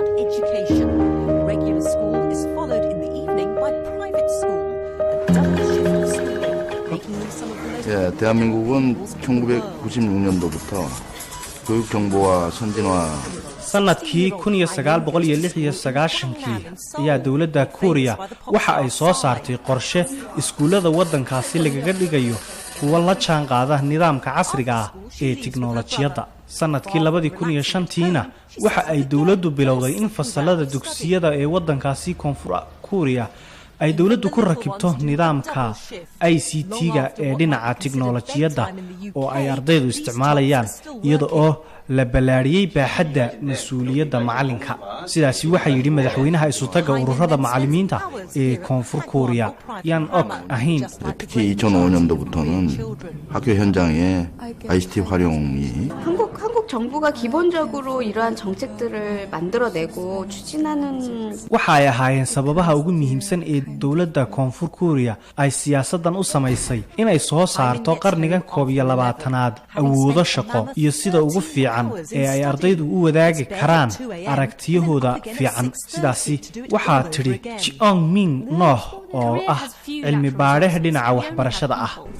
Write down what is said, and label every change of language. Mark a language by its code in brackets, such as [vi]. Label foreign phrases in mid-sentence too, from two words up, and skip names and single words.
[en] education. Regular school is followed in the evening by private school. A double shift of schooling, making them some of the most... [ko] 예, 대한민국은 1996년도부터 교육 정보와 선진화 [so] sanadkii 1996 ayaa dawladda Korea waxa ay soo saartay qorshe iskuulada waddankaasi lagaga dhigayo kuwa la jaan qaada nidaamka casriga ah ee tiknoolajiyada. sanadkii 2005 waxa ay dawladdu bilowday in fasalada dugsiyada ee waddankaasi Koonfur Korea ay dawladdu ku rakibto nidaamka ICT-ga ee dhinaca tiknoolajiyada oo ay ardaydu isticmaalayaan iyada oo la balaariyay baaxadda mas'uuliyadda macalinka. sidaasi waxa yiri madaxweynaha isutaga ururada macallimiinta ee Koonfur Korea Yan Ok Ahin. [ko] 특히 2005년도부터는 학교 현장에 ICT 활용이 한국 정부가 기본적으로 이러한 정책들을 만들어내고 추진하는 [so] waxa ay ahaayeen sababaha ugu muhiimsan ee dawladda Koonfur Korea ay siyaasadan u samaysay inay soo saarto qarnigan 12aad awoodo shaqo iyo sida ugu fiican ee ay ardaydu u wadaagi karaan aragtiyahooda fiican. sidaasi waxa tiri Jeong Min Noh oo ah cilmi baadhe dhinaca waxbarashada ah.